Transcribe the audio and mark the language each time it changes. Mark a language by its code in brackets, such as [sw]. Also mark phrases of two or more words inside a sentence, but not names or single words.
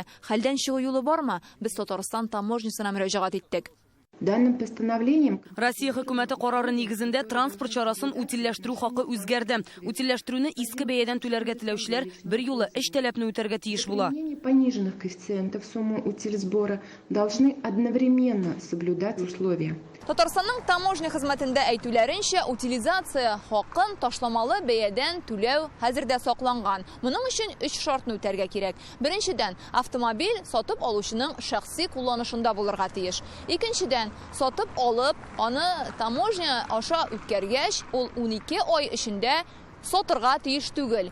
[tt] Хәлдән чыгу юлы бармы? Без Татарстан таможнясына мөрәҗәгать иттек. [ru] Данным постановлением [tt] Россия хөкүмәте карары нигезендә транспорт чарасын утилләштерү хакы үзгәрде. Утилләштерүне иске бәядән түләргә теләүчеләр бер юлы 3 таләпне үтәргә тиеш була. [ru] Пониженных коэффициентов суммы утилсбора должны одновременно соблюдать условия. [tt] Татарстанның таможня хезмәтендә әйтүләренчә, утилизация хакын ташламалы бәядән түләү хәзердә сакланган. Моның өчен 3 шартны үтәргә кирәк. Беренчедән, автомобиль сатып алучының шәхси кулланышында булырга тиеш. Икенчедән, сатып алып, аны таможня аша үткәргәч, ул 12 ай эчендә сатырга тиеш түгел.